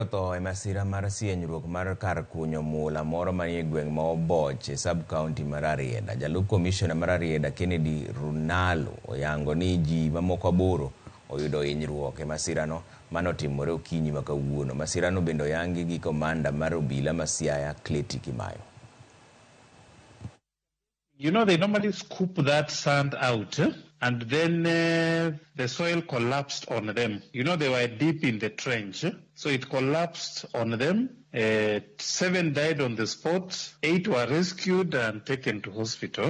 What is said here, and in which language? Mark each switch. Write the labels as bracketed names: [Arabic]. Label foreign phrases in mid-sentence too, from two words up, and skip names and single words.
[Luo (Kenya and Tanzania)] Otho e masira mar sienyruok mar kar kunyo mula moro manie gweng' ma Oboche sub-county mar Rarieda. Jalup Commissioner mar Rarieda Kennedy Runalo oyango ni ji mamoko 8 oyudo hinyruok e masirano manotimore okinyi ma kawuono. Masirano bende oyangi gi komanda mar obila ma Siaya Cleti Kimayo. [English] You know, they normally scoop that sand out and then the soil collapsed on them. You know, they were deep in the trench, so it collapsed on them. 7 died on the spot, 8 were rescued and taken to hospital.